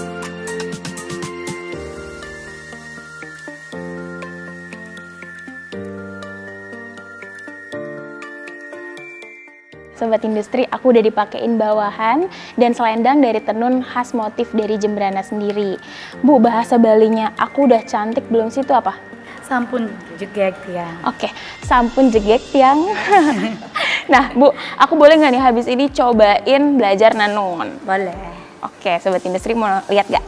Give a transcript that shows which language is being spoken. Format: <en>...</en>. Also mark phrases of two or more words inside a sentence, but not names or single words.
<id>Sobat Industri, aku udah dipakein bawahan dan selendang dari tenun khas motif dari Jembrana sendiri. Bu, bahasa Balinya aku udah cantik belum sih itu apa?</id> <ban>Sampun jegek tiang. Oke, sampun jegek tiang.</ban> <id>Nah, Bu, aku boleh nggak nih habis ini cobain belajar nanun? Boleh. Oke, Sobat Industri mau lihat nggak?</id>